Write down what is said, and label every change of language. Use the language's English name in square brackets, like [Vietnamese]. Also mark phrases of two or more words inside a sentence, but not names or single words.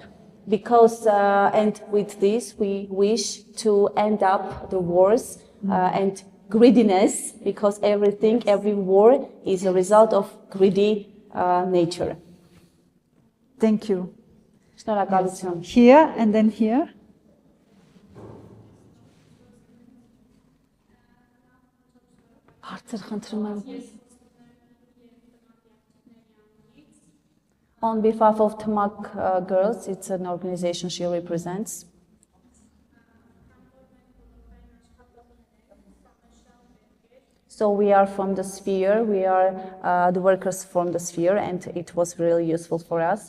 [English] Because, and with this, we wish to end up the wars and greediness, because every war is a result of greedy nature. Thank you. [Armenian] Շնորհակալություն։ [English] Here and then here. [Armenian] Հարցեր խնդրում եմ։ [English] On behalf of Tamak Girls, it's an organization she represents. So we are from the sphere, we are the workers from the sphere, and it was really useful for us.